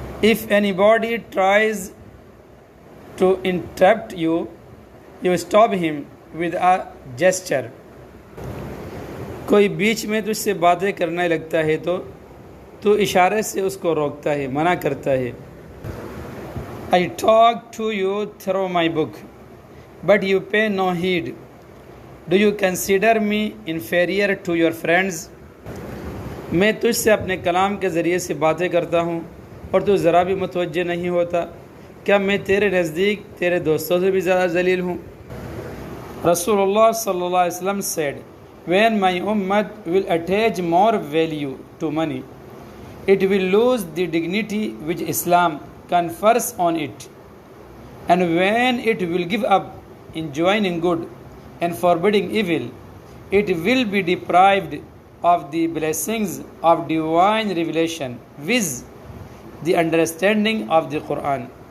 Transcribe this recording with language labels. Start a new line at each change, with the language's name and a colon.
English: If anybody tries to interrupt you, you stop him with a gesture.
Urdu: کوئی بیچ میں تجھ سے باتیں کرنے لگتا ہے تو اشارے سے اس کو روکتا ہے، منع کرتا ہے.
English: I talk to you through my book, but you pay no heed. Do you consider me inferior to your friends?
Urdu: میں تجھ سے اپنے کلام کے ذریعے سے باتیں کرتا ہوں اور تو ذرا بھی متوجہ نہیں ہوتا، کیا میں تیرے نزدیک تیرے دوستوں سے بھی زیادہ ذلیل ہوں؟ رسول اللہ صلی اللہ علیہ وسلم
English: said, when my ummah will attach more value to money, it will lose the dignity which Islam confers on it. And when it will give up enjoining good and forbidding evil, it will be deprived of the blessings of divine revelation with the understanding of the Quran.